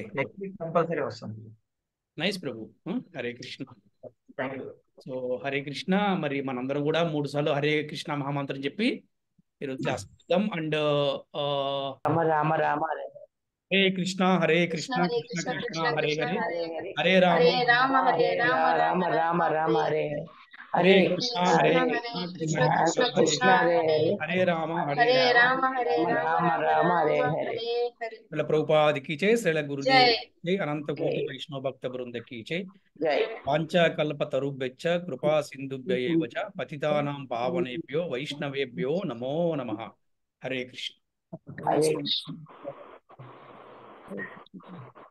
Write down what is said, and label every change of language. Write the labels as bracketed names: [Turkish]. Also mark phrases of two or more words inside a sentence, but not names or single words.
[English] next week compulsory [Telugu] వస్తాను. నైస్ ప్రభు. [Sanskrit] హరే కృష్ణ. [English] thank you. [Sanskrit] సో హరే కృష్ణ. [Telugu] మరి మనందరం కూడా 3 సార్లు హరే కృష్ణ మహామంత్రం చెప్పి ఈరోజు క్లాస్ చేద్దాం. అండ్ [Sanskrit] రామ రామ రామ హరే కృష్ణ హరే కృష్ణ కృష్ణ హరే కృష్ణ కృష్ణ కృష్ణ కృష్ణ హరే కృష్ణ హరే, హరే హరే, హరే రామ హరే రామ హరే రామ రామ రామ రామ రామ రామ హరే హరే హరే హరే కృష్ణ కృష్ణ హరే హరే కృష్ణ కృష్ణ కృష్ణ కృష్ణ కృష్ణ కృష్ణ హరే హరే హరే, హరే, హరే రామ హరే హరే రామ, రామ హరే రామ రామ రామ రామ రామ హరే హరే. హరే హరే. [Telugu] శ్రీల ప్రభుపాదికి జై, శ్రీల గురుదేవ్ జై జై, అనంత కోటి జై వైష్ణవ భక్త బృందకి జై. జై. [Sanskrit] వాంఛాకల్పతరుభ్యశ్చ కృపా సింధుభ్య ఏవ చ పతితానాం పావనేభ్యో వైష్ణవేభ్యో నమో నమః. హరే కృష్ణ. హరే కృష్ణ.